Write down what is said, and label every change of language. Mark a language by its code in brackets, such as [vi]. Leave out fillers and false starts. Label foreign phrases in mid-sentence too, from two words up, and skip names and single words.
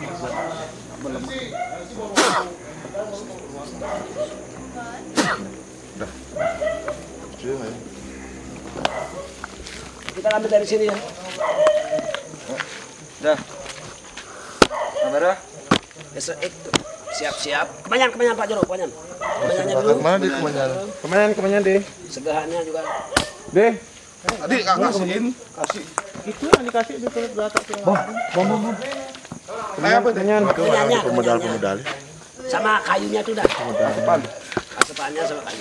[id] kita ambil dari sini ya. Dah. Kamera. Siap-siap. Kemanyan Pak Jero, kemanyan. Kemanyannya dulu. Kemana deh kemanyan? Kemanyan deh. Segahannya juga. Deh. Tadi Kak kasihin. Kasih. Itu yang dikasih di kulit belakang. Bom. Kayak apa itu? Punyanya, Pemodal. sama kayunya tuh dah. Asepannya sama kayu.